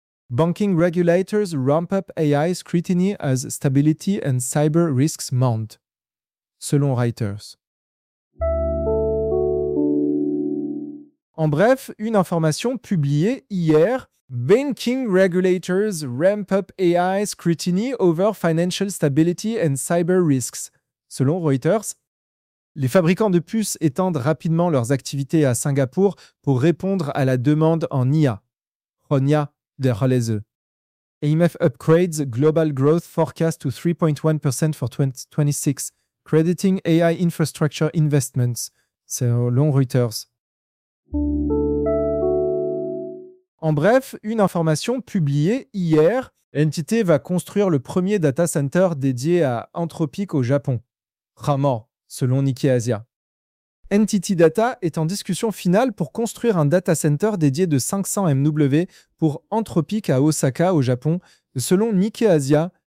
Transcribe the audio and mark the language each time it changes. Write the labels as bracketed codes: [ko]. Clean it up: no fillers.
[en] Banking regulators ramp up AI scrutiny as stability and cyber risks mount, [fr] selon Reuters. En bref, une information publiée hier. [en] Banking regulators ramp up AI scrutiny over financial stability and cyber risks, [fr] selon Reuters. Les fabricants de puces étendent rapidement leurs activités à Singapour pour répondre à la demande en IA. Ronia de Halese. [en] AMF upgrades global growth forecast to 3.1% for 2026, crediting AI infrastructure investments, [fr] selon Reuters. En bref, une information publiée hier, NTT va construire le premier data center dédié à Anthropic au Japon. Ramor, selon Nikkei Asia. NTT Data est en discussion finale pour construire un data center dédié de 500 MW pour Anthropic à Osaka au Japon, selon Nikkei Asia.